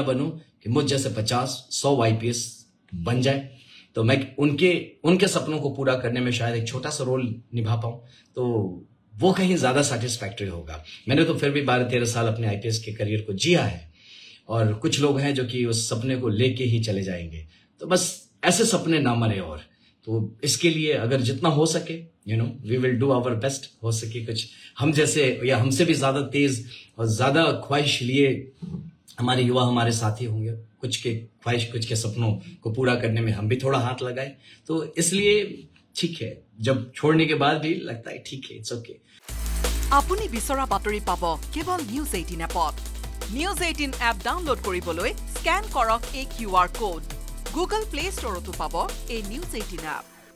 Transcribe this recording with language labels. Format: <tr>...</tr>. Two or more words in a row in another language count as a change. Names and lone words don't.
<hi>बनूं कि मुझ जैसे 50-100 आईपीएस बन जाए तो मैं उनके सपनों को पूरा करने में शायद एक छोटा सा रोल निभा पाऊं तो वो कहीं ज्यादा सेटिस्फैक्टरी होगा मैंने तो फिर भी 12-13 साल अपने आईपीएस के करियर को जिया है और कुछ लोग हैं जो कि उस सपने को लेके ही चले जाएंगे तो बस ऐसे सपने ना मरे और तो इसके लिए अगर जितना हो सके</hi> <en>we will do our best</en> <hi>हो सके कुछ हम जैसे या हमसे भी ज्यादा तेज और ज्यादा ख्वाहिश लिए हमारे युवा हमारे साथी होंगे कुछ के ख्वाहिश कुछ के सपनों को पूरा करने में हम भी थोड़ा हाथ लगाए तो इसलिए ठीक है जब छोड़ने के बाद भी लगता है ठीक है</hi> <en>it's okay</en> <as>আপুনি বিচৰা বাতৰি পাব কেৱল</as> <en>News 18 app News 18 app</en> <as>ডাউনলোড কৰিবলৈ স্ক্যান কৰক এই</as> <en>QR code Google Play Store</en> <as>পাব এই</as> <en>News 18 app</en>